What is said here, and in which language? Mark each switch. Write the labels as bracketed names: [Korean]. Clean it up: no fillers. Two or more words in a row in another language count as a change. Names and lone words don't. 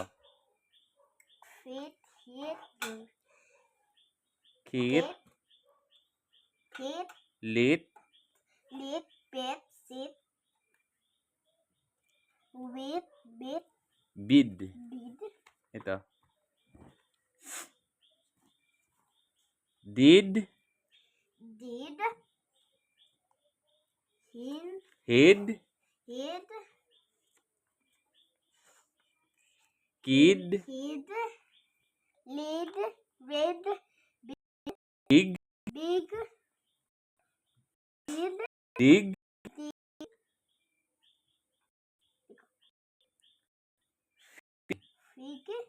[English] Fit. Hit. Kit. Hit. Lit. Lit. Pit. Sit. Wit. Bit. Bid. Bid. Ito. Did. Did. Hin. Hid. Hid. Kid. Hid. Lid. Rid. Big. Big. Did. Dig. Fig.